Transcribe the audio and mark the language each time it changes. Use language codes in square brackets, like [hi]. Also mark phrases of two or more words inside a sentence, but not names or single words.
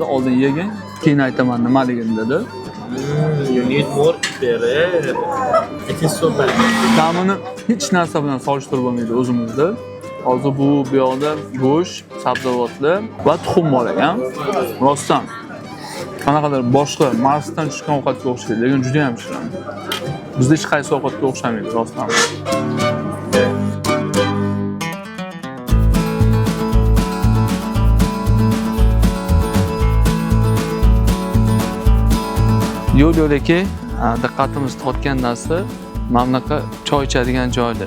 [uz] Oldin yegin, keyin aytaman nimaligini dedi. [en] You need more pepper. It is so bad. [uz] Ta'mini hech narsa bilan solishtirib bo'lmaydi o'zimizda. Hozir bu yoqda go'sht, sabzavotlar va tuxum bor ekan. Rostdan qanaqadir boshqa Marsdan chiqqan ovqatga o'xshaydi, lekin juda ham shirin. Bizda hech qaysi ovqatga o'xshamaydi rostdan. Yo'l-yo'lakay diqqatimiz tortgan narsa mana bunaqa choy ichadigan joylar.